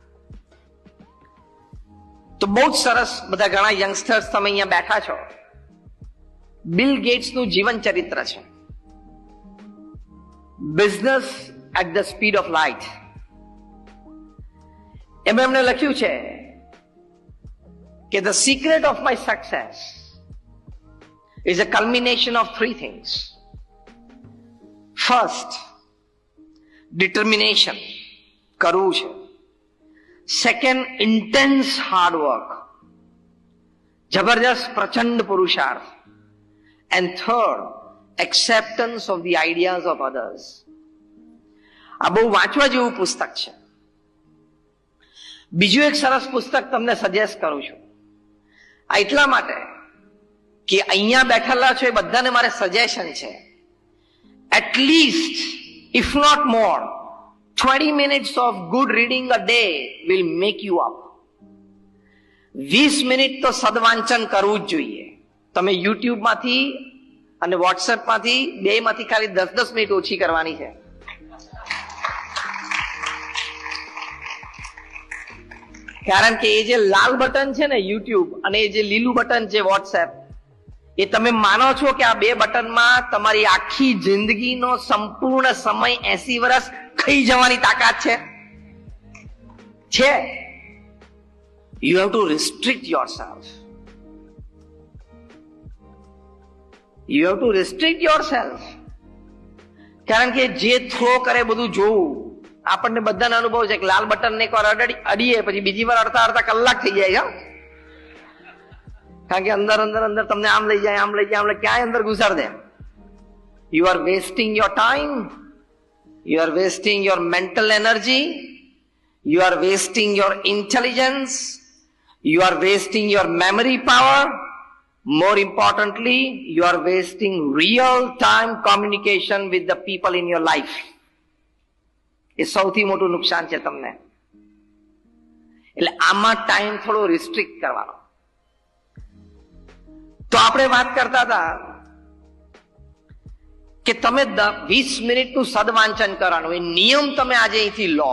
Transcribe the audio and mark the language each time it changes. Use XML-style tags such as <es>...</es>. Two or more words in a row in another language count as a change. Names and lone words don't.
<gu>તો બહુ જ સરસ બધા ઘણા યંગસ્ટર્સ તમે અહીંયા બેઠા છો. બિલ ગેટ્સનું જીવન ચરિત્ર છે, બિઝનેસ એટ ધ સ્પીડ ઓફ લાઇટ. એમાં એમણે લખ્યું છે કે</gu> <en>the secret of my success is a culmination of 3 things. First, determination,</en> <gu>કરવું છે.</gu> <en>Second, intense hard work,</en> <gu>જબરજસ્ત પ્રચંડ પુરુષાર્થ.</gu> <en>And third, acceptance of the ideas of others.</en> <gu>આ બહુ વાંચવા જેવું પુસ્તક છે. બીજું એક સરસ પુસ્તક તમને સજેસ્ટ કરું છું. આ એટલા માટે કે અહીંયા બેઠેલા છો એ બધાને મારે સજેશન છે.</gu> <en>at least if not more 20 minutes of good reading a day will make you up.</en> <gu>20 મિનિટ તો સદવાંચન કરવું જ જોઈએ. તમે યુટ્યુબ માંથી અને વોટ્સએપ માંથી, બે માંથી ખાલી 10-10 મિનિટ ઓછી કરવાની છે. કારણ કે એ જે લાલ બટન છે ને યુટ્યુબ, અને એ જે લીલું બટન છે વોટ્સએપ, એ તમે માનો છો કે આ બે બટનમાં તમારી આખી જિંદગીનો સંપૂર્ણ સમય 80 વર્ષ ખાઈ જવાની તાકાત છે?</gu> <en>You have to restrict yourself. You have to restrict yourself.</en> <gu>કારણ કે જે થ્રો કરે બધું જોવું. આપણને બધાનો અનુભવ છે કે લાલ બટન ને એકવાર અડીએ પછી બીજી વાર અડધા કલાક થઈ જાય છે. કારણ કે અંદર અંદર અંદર તમને આમ લઈ જાય, આમ લઈ જાય, આમ ક્યાંય અંદર ઘુસાડ દે.</gu> <en>You are wasting your time. You are wasting your mental energy. You are wasting your intelligence. You are wasting your memory power. More importantly, you are wasting real-time communication with the people in your life.</en> <gu>એ સૌથી મોટું નુકસાન છે તમને. એટલે આમાં ટાઈમ થોડો રિસ્ટ્રિક્ટ કરવાનો. તો આપણે વાત કરતા હતા કે તમે 20 મિનિટનું સદવાંચન કરવાનું, એ નિયમ તમે આજે અહીંથી લો.</gu>